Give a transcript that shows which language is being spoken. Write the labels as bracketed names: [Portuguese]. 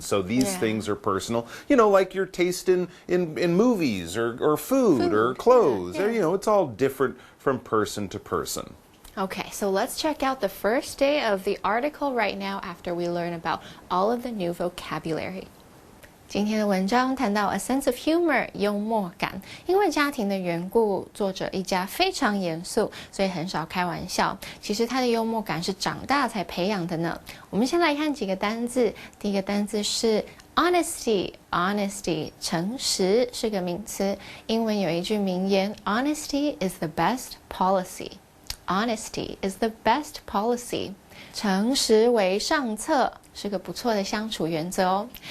[English] So these things are personal, like your taste in movies or food or clothes. Or, it's all different from person to person. Okay, so let's check out the first day of the article right now after we learn about all of the new vocabulary. [Chinese] 今天的文章谈到 a sense of humor 幽默感，因为家庭的缘故，作者一家非常严肃，所以很少开玩笑。其实他的幽默感是长大才培养的呢。我们先来看几个单字，第一个单字是 honesty， 诚实是个名词。英文有一句名言 [English] ，honesty is the best policy。Honesty is the best policy. [Chinese] 诚实为上策是个不错的相处原则哦。